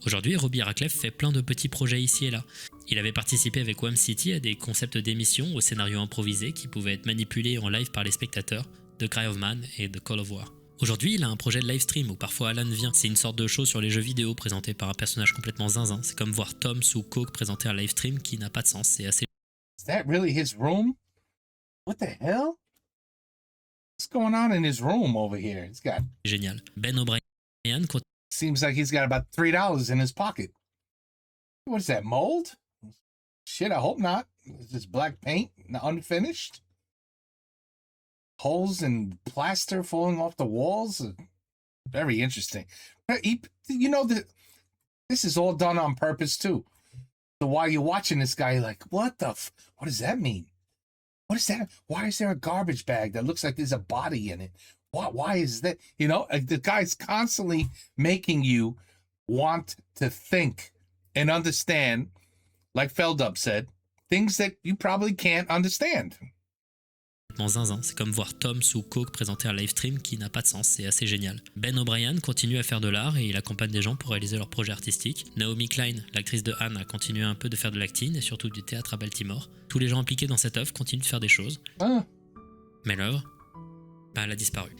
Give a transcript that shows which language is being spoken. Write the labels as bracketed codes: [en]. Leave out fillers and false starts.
[fr] Aujourd'hui, Robbie Radcliffe fait plein de petits projets ici et là. Il avait participé avec Wham City à des concepts d'émissions au scénario improvisé qui pouvaient être manipulés en live par les spectateurs, The Cry of Man et The Call of War. Aujourd'hui, il a un projet de livestream où parfois Alan vient. C'est une sorte de show sur les jeux vidéo présenté par un personnage complètement zinzin. C'est comme voir Tom sous Coke présenter un livestream qui n'a pas de sens. C'est assez... [en] Is that really his room? What the hell? What's going on in his room over here? It's got... [fr] génial. Ben O'Brien continue [en] Seems like he's got about $3 in his pocket. What is that, mold? Shit, I hope not. Is this black paint, unfinished? Holes and plaster falling off the walls? Very interesting. You know, this is all done on purpose, too. So while you're watching this guy, you're like, what does that mean? What is that? Why is there a garbage bag that looks like there's a body in it? Why is that? You know, the guy's constantly making you want to think and understand, like Feldup said, things that you probably can't understand. [fr] Zinzin, c'est comme voir Tom sous coke présenter un live stream qui n'a pas de sens, c'est assez génial. Ben O'Brien continue à faire de l'art et il accompagne des gens pour réaliser leurs projets artistiques. Naomi Klein, l'actrice de Anne, a continué un peu de faire de l'acting et surtout du théâtre à Baltimore. Tous les gens impliqués dans cette œuvre continuent de faire des choses. Mais l'œuvre, elle a disparu.